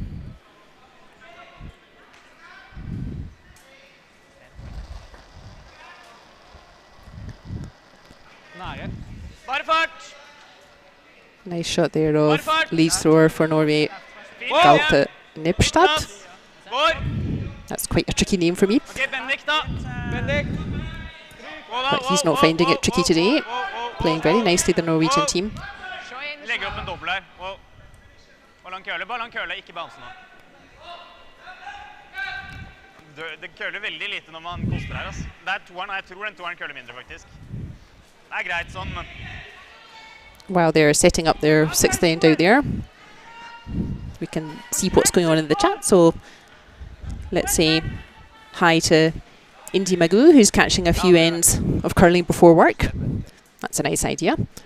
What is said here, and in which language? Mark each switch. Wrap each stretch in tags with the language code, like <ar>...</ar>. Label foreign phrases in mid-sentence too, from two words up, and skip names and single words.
<en>Nice shot there of lead thrower for Norway, Galte Nipstad. That's quite a tricky name for me, but he's not finding it tricky today. Playing very nicely, the Norwegian team.</en> <no>Det køler veldig lite når man koster her, altså. Det toeren, jeg tror den toeren køler mindre faktisk. Det greit sånn, men...</no> <en>While they're setting up their 6th end out there, we can see what's going on in the chat. So let's say hi to Indy Magoo, who's catching a few ends of curling before work. That's a nice idea.</en>